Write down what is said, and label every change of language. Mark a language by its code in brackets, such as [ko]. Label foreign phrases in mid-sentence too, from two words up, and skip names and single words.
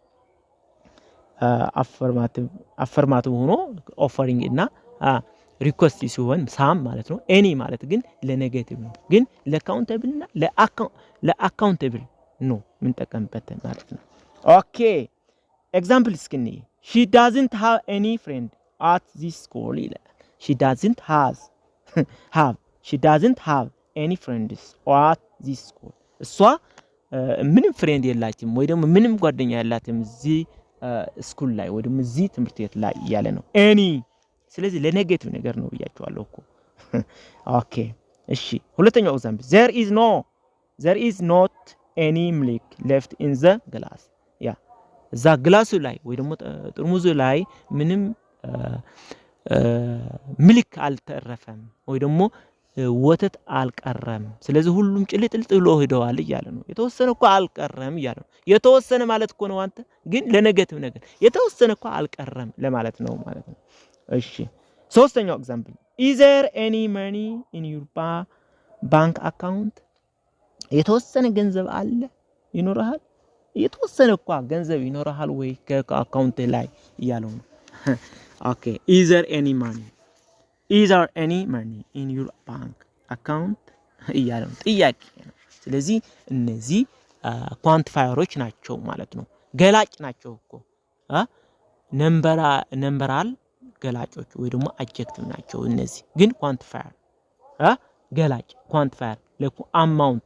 [am] አፈርማቲቭ ሆኖ ኦፈሪንግ እና ሪኩዌስት ሲሆን ሳም ማለት ነው any ማለት ግን ለኔጌቲቭ ነው ግን ለካውንተብል እና ለአካውንተብል ነው የምንጠቀምበት ማለት ነው ኦኬ ኤግዛምፕል እስኪኒ [en] she doesn't have any friend at this school [am] ይላል [en] she doesn't have any friends at this school [am] እሷ ምንም ፍሬንድ የላችም ወይ ደግሞ ምንም ጓደኛ ያላትም እዚህ ስኩል ላይ ወይ ደግሞ እዚህ ትምህርት ቤት ላይ ያለ ነው any ስለዚህ ለኔጌቲቭ ነገር ነው ብያችኋለሁ እኮ ኦኬ እሺ ሁለተኛው ኤግዛምፕል [en] there is not any milk left in the glass [am] እዛ ግላሱ ላይ ወይ ደግሞ ጥርሙዙ ላይ ምንም ሚልክ አልተረፈም ወይ ደግሞ ወተት አልቀረም ስለዚህ ሁሉም ጭልጥልጥ ብሎ ሄደዋል እያለ ነው የተወሰነ እኮ አልቀረም እያለ ነው የተወሰነ ማለት እኮ ነው አንተ ግን ለኔጌቲቭ ነገር የተወሰነ እኮ አልቀረም ለማለት ነው ማለት ነው እሺ ሶስተኛው ኤግዛምፕል [en] is there any money in your bank account [am] የተወሰነ ገንዘብ አለ ይኖርሃል የተወሰነ እኮ ገንዘብ ይኖርሃል ወይ ከአካውንት ላይ እያለው ነው ኦኬ [en] is there any money in your bank account [am] እያለው ጥያቄ ነው ስለዚህ እነዚህ ኳንቲፋየሮች ናቸው ማለት ነው ገላጭ ናቸው እኮ ነምበራል ገላጮች ወይ ደግሞ አድጀክቲቭ ናቸው። እነዚህ ግን ኳንቲፋየር ገላጭ ኳንቲፋየር ለአማውንት